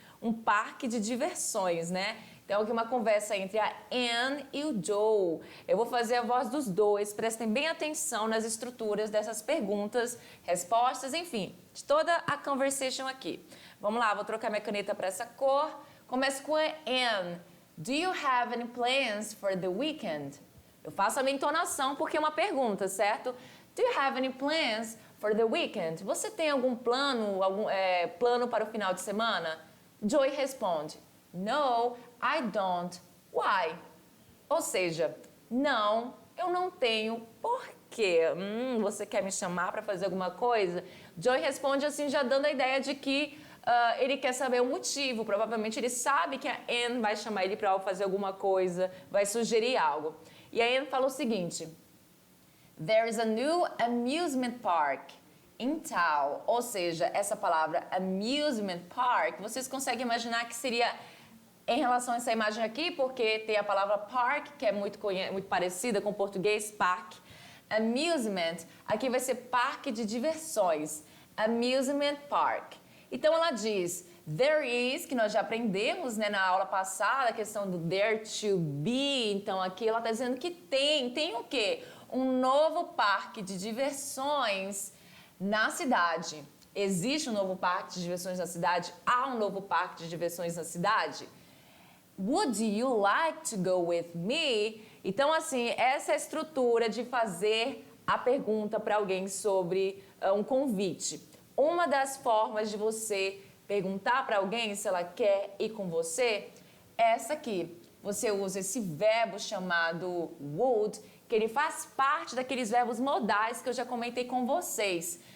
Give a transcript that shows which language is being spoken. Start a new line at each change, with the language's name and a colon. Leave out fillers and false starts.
Portuguese: Um parque de diversões, né? Então, aqui uma conversa entre a Anne e o Joe. Eu vou fazer a voz dos dois, prestem bem atenção nas estruturas dessas perguntas, respostas, enfim, de toda a conversation aqui. Vamos lá, vou trocar minha caneta para essa cor. Começo com a Anne.
English: Do you have any plans for the weekend?
Portuguese: Eu faço a minha entonação porque é uma pergunta, certo?
English: Do you have any plans for the weekend?
Portuguese: Você tem algum plano, plano para o final de semana? Joey responde,
English: No, I don't. Why?
Portuguese: Ou seja, não, eu não tenho. Por quê? Você quer me chamar para fazer alguma coisa? Joey responde assim, já dando a ideia de que ele quer saber o motivo. Provavelmente ele sabe que a Anne vai chamar ele para fazer alguma coisa, vai sugerir algo. E a Anne fala o seguinte...
English: There is a new amusement park in town.
Portuguese: Ou seja, essa palavra amusement park, vocês conseguem imaginar que seria em relação a essa imagem aqui, porque tem a palavra park, que é muito parecida com o português, parque. Amusement, aqui vai ser parque de diversões. Amusement park. Então ela diz,
English: there is,
Portuguese: que nós já aprendemos, né, na aula passada, a questão do there to be. Então aqui ela está dizendo que tem o quê? um novo parque de diversões na cidade. Existe um novo parque de diversões na cidade? Há um novo parque de diversões na cidade?
English: Would you like to go with me?
Portuguese: Então, assim, essa é a estrutura de fazer a pergunta para alguém sobre um convite. Uma das formas de você perguntar para alguém se ela quer ir com você é essa aqui. Você usa esse verbo chamado would, que ele faz parte daqueles verbos modais que eu já comentei com vocês.